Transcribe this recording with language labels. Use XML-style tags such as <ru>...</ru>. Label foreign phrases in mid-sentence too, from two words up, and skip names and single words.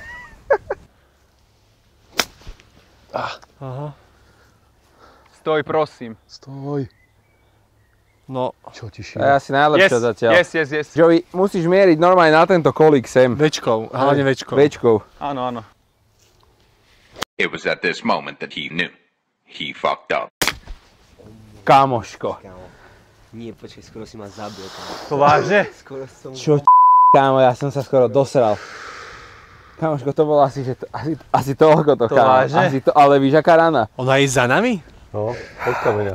<sk>Aha. Stoj, prosím. Stoj. No. Čo ti To je asi najlepšia zatiaľ.</sk> <en>Yes.</en> <sk>Joey, musíš mieriť normálne na tento kolík sem. Večkou, hlavne večkou. Večkou. Áno.</sk> <en>It was at this moment that he knew. He fucked up.</en> <sk>Kámoško. Nie, počkej, skoro si ma zabil. To vážne? Skoro som... Čo kámo, ja som sa skoro dosral. Kámoško, to bolo asi toľko to, To kámo. vážne? Ale víš, aká rana? Ona je za nami? No, od kameňa.</sk>